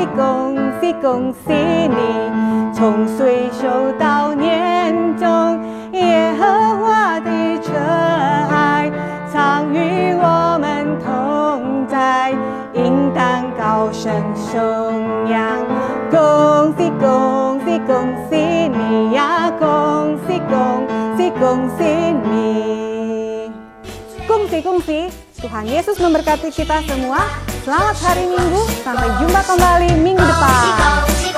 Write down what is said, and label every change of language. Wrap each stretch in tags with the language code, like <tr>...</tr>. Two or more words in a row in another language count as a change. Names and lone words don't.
<zh>恭喜恭喜你，从岁首到年终，耶和华的慈爱常与我们同在，应当高声颂扬，恭喜恭喜恭喜你呀，恭喜恭喜恭喜你。恭喜恭喜,</zh> <id>Tuhan Yesus memberkati kita semua. Selamat hari Minggu, sampai jumpa kembali minggu depan.</id>